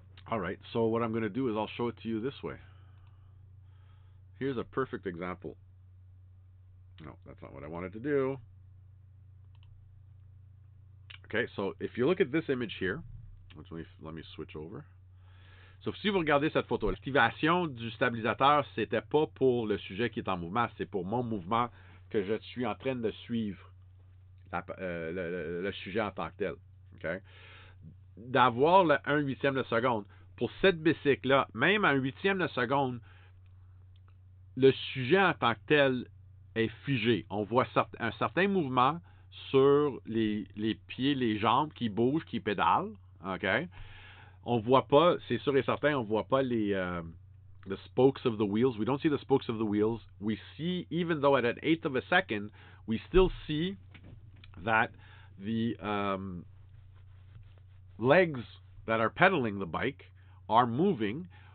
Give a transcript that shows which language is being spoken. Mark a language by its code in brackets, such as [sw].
[en] All right. So what I'm going to do is I'll show it to you this way. Here's a perfect example. No, that's not what I wanted to do. Okay. So if you look at this image here, let me switch over. [fr] So, si vous regardez cette photo, l'activation du stabilisateur, c'était pas pour le sujet qui est en mouvement, c'est pour mon mouvement que je suis en train de suivre le sujet en tant que tel. Okay? D'avoir le 1/8 de seconde, pour cette bicycle-là, même à 1/8 de seconde, le sujet en tant que tel est figé. On voit un certain mouvement sur les pieds, les jambes qui bougent, qui pédalent. Okay? On voit pas, c'est sûr et certain, on voit pas [en] the spokes of the wheels. We don't see the spokes of the wheels. We see, even though at an eighth of a second, we still see that the legs that are pedaling the bike are moving.